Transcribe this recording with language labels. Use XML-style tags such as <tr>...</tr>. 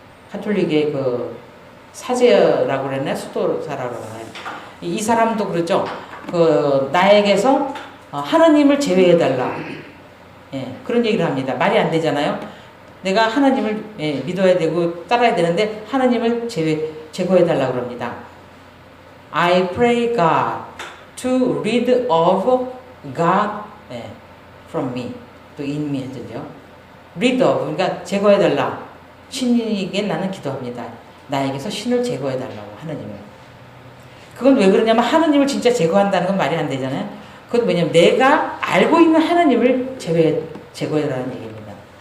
<ko>가톨릭의 그 사제라고 그랬나? 수도사라고 그랬나요? 이 사람도 그러죠. 그 나에게서 하나님을 제외해달라. 예, 그런 얘기를 합니다. 말이 안 되잖아요. 내가 하나님을 믿어야 되고 따라야 되는데 하나님을 제거해달라 그럽니다.</ko> <en>I pray God to rid of God from me.</en> <ko>또</ko> <en>in me</en> <ko>했죠. rid of, 그러니까 제거해달라. 신에게 나는 기도합니다. 나에게서 신을 제거해달라고 하나님을. 그건 왜 그러냐면 하나님을 진짜 제거한다는 건 말이 안 되잖아요. 그건 왜냐면 내가 알고 있는 하나님을 제거해달라는 얘기입니다.</ko>